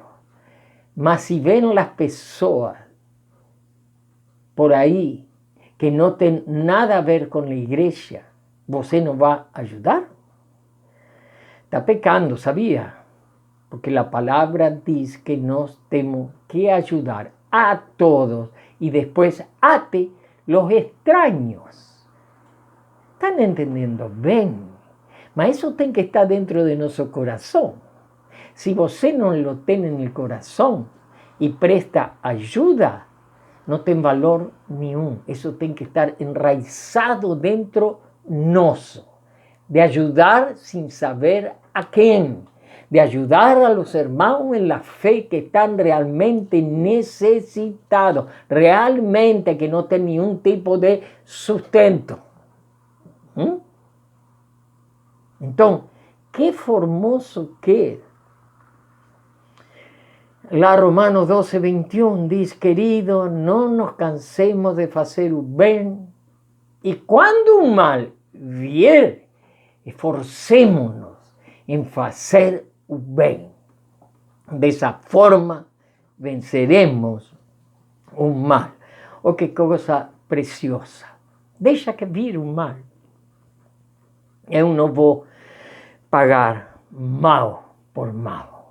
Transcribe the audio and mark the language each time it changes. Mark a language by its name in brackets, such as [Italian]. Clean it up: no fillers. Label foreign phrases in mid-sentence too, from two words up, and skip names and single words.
[Portuguese] Mas se vêm as pessoas por aí que não têm nada a ver com a igreja, você não vai ajudar? Está pecando, sabia? Porque a palavra diz que nós temos que ajudar a todos e depois até [Spanish] los extraños. [Portuguese] ¿Están entendendo bem? Mas isso tem que estar dentro de nosso coração. Se você não lo tem no coração e presta ajuda, não tem valor nenhum. Isso tem que estar enraizado dentro nosso, [Spanish] de ayudar sin saber a quién, de ayudar a los hermanos en la fe que están realmente necesitados, realmente que no tienen ningún tipo de sustento. Entonces, qué formoso que es. La Romanos 12, 21 dice: querido, no nos cansemos de hacer un bien, y cuando un mal vier, esforcémonos en hacer [Portuguese] o bem. Dessa forma, venceremos o mal. Oh, que coisa preciosa. Deixa que vir o mal. Eu não vou pagar mal por mal.